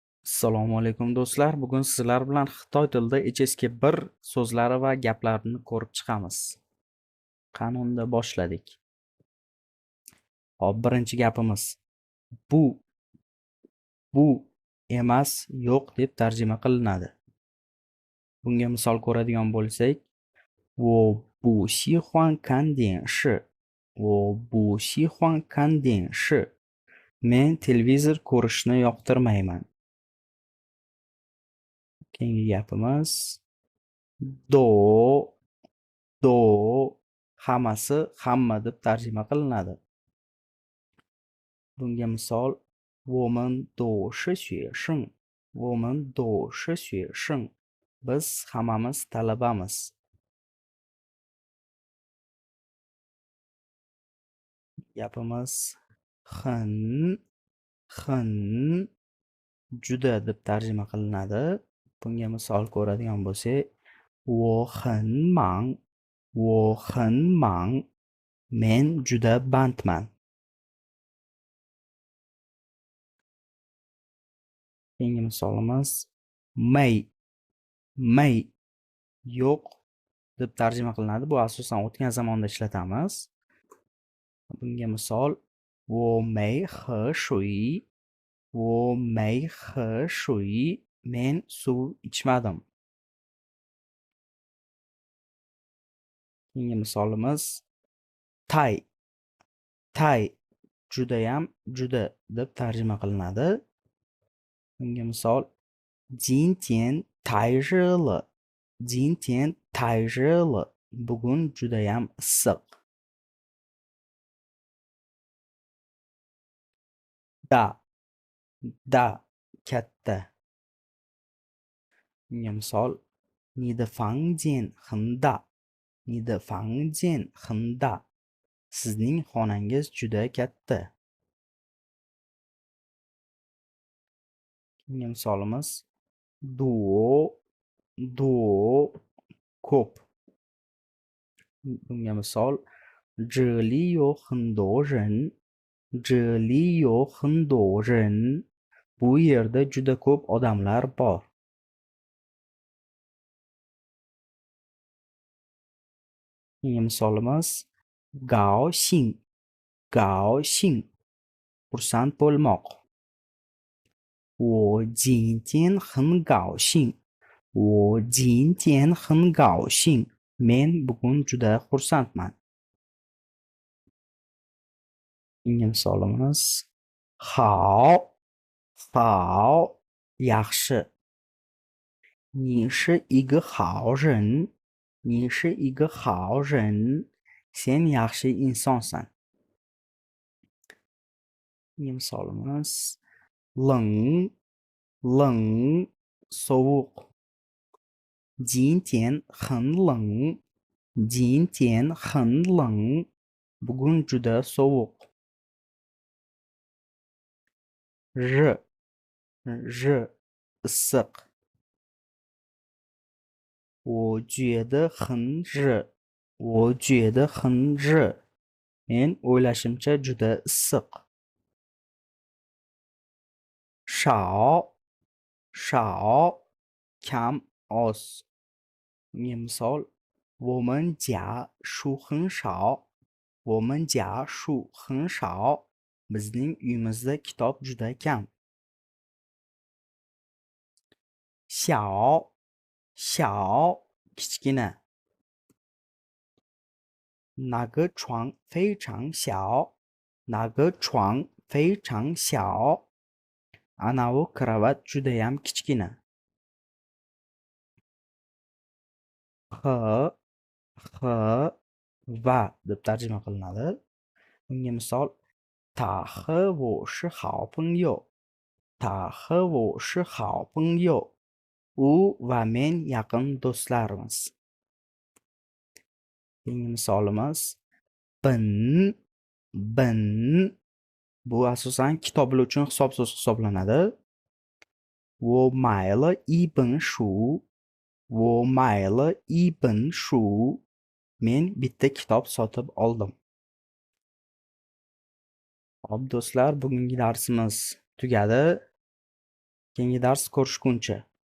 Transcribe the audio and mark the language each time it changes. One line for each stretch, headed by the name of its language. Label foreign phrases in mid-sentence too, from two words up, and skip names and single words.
Uzbek: Assalomu alaykum do'stlar. Bugun sizlar bilan Xitoy tilida HSK1 so'zlari va gaplarini ko'rib chiqamiz. Qani unda boshladik. Hop, birinchi gapimiz. Bu emas, yo'q deb tarjima qilinadi. Bunga misol ko'radigan bo'lsak,
Chinese: 我不喜欢看电视。我不喜欢看电视。
Uzbek: Men televizor ko'rishni yoqtirmayman. Keyingi gapimiz. Do hammasi hamma deb tarjima qilinadi. Bunga misol
Chinese: 我们都是学生。我们都是学生。
Uzbek: Biz hammamiz talabamiz. Gapimiz 很 juda deb tarjima qilinadi. Bunga misol ko'radigan bo'lsak,
Chinese: 我很忙。我很忙。
Uzbek: Men juda bandman. Keyingi misolimiz 没 yo'q deb tarjima qilinadi. Bu asosan o'tgan zamonda ishlatamiz. Bunga misol
Chinese: 我没喝水。我没喝水。
Uzbek: Men suv ichmadim. Keyingi misolimiz 太 judayam juda deb tarjima qilinadi. Bunga misol
Chinese: 今天太热了。今天太热了。
Uzbek: Bugun judayam issiq. Da katta. Bunga misol
Chinese: 你的房间很大。你的房间很大。
Uzbek: Sizning xonangiz juda katta. Keyingi misolimiz 多 ko'p. Bunga misol
Chinese: 这里有很多人。这里有很多人。
Uzbek: Bu yerda juda ko'p odamlar bor. Keyingi misolimiz 高兴 xursand bo'lmoq.
Chinese: 我今天很高兴。我今天很高兴。
Uzbek: Men bugun juda xursandman. Keyingi misolimiz 好 yaxshi.
Chinese: 你是一个好人。你是一个好人。
Uzbek: Sen yaxshi insonsan. Keyingi misolimiz 冷 sovuq.
Chinese: 今天很冷。今天很冷。
Uzbek: Bugun juda sovuq. 热 issiq.
Chinese: 我觉得很热。我觉得很热。
Uzbek: Men o'ylashimcha juda issiq. 少 kam oz. Bunga misol
Chinese: 我们家书很少。我们家书很少.
Uzbek: Bizning uyimizda kitob juda kam. 小 kichkina.
Chinese: 那个床非常小。那个床非常小.
Uzbek: Anavi kravat judayam kichkina. va deb tarjima qilinadi. Bunga misol
Chinese: 他和我是好朋友。他和我是好朋友.
Uzbek: U va men yaqin do'stlarmiz. Keyingi misolimiz 本 bu asosan kitoblar uchun hisob so'z hisoblanadi.
Chinese: 我买了一本书。我买了一本书.
Uzbek: Men bitta kitob sotib oldim. Hop do'stlar, bugungi darsimiz tugadi. Keyingi dars ko'rishguncha!